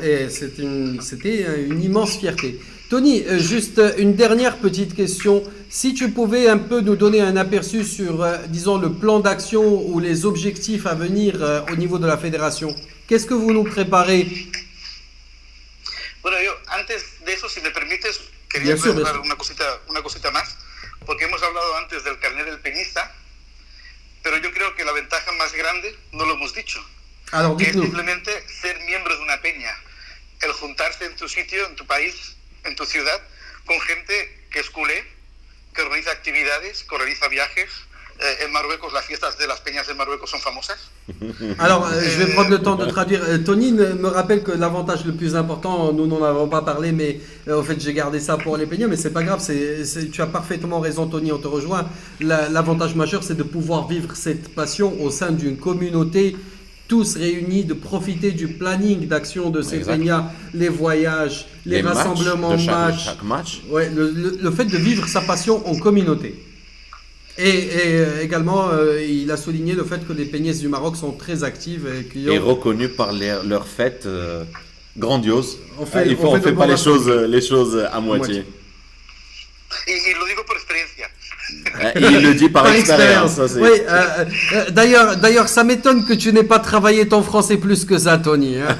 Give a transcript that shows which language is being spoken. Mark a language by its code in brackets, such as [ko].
[fr] Et c'était une immense fierté. Tony, juste une dernière petite question. Si tu pouvais un peu nous donner un aperçu sur, disons, le plan d'action ou les objectifs à venir au niveau de la fédération, qu'est-ce que vous nous préparez? [es] Bueno, yo antes de eso, si me permites, quería agregar una cosita más, porque hemos hablado antes del carnet del peñista, pero yo creo que la ventaja más grande no lo hemos dicho. [fr] Alors, [es] que es simplemente ser miembro de una peña, el juntarse en tu sitio, en tu país, en tu ciudad, con gente que es culé, que organiza actividades, que organiza viajes. En Marruecos, las fiestas de las peñas de Marruecos son famosas. [fr] Alors, je vais prendre le temps de traduire. Tony me rappelle que l'avantage le plus important, nous n'en avons pas parlé, mais en fait, j'ai gardé ça pour les peñas, mais c'est pas grave. Tu as parfaitement raison, Tony, on te rejoint. L'avantage majeur, c'est de pouvoir vivre cette passion au sein d'une communauté, tous réunis, de profiter du planning d'action de ces peñas, les voyages, les rassemblements, chaque match. Ouais, le fait de vivre sa passion en communauté. Et également, il a souligné le fait que les peñas du Maroc sont très actives et reconnues par leurs fêtes grandioses. On fait pas les choses à moitié. [es] Y lo digo por experiencia. [fr] Il le dit par expérience. Oui, d'ailleurs, ça m'étonne que tu n'aies pas travaillé ton français plus que ça, Tony.